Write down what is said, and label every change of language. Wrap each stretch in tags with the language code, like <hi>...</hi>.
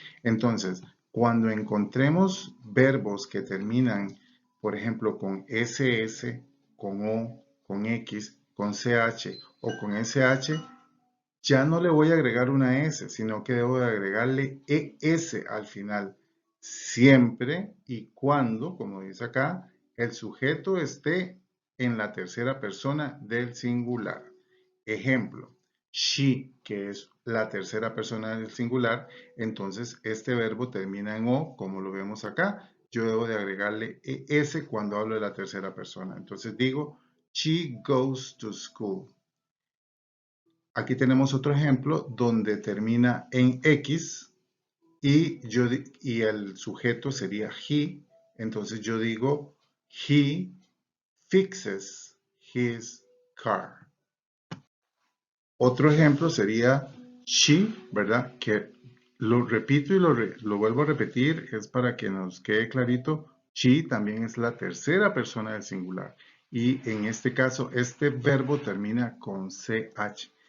<es>Entonces, cuando encontremos verbos que terminan, por ejemplo, con SS, con O, con X, con CH o con SH, ya no le voy a agregar una S, sino que debo de agregarle ES al final, siempre y cuando, como dice acá, el sujeto esté en la tercera persona del singular. Ejemplo, she, que es la tercera persona del singular, entonces este verbo termina en O, como lo vemos acá. Yo debo de agregarle ES cuando hablo de la tercera persona. Entonces digo,</es> <en>she goes to school.</en> <es>Aquí tenemos otro ejemplo donde termina en X y el sujeto sería he. Entonces yo digo,</es> <en>he fixes his car.</en> <es>Otro ejemplo sería she, ¿verdad? Que lo repito y lo vuelvo a repetir, es para que nos quede clarito. She también es la tercera persona del singular. Y en este caso, este verbo termina con CH.</es>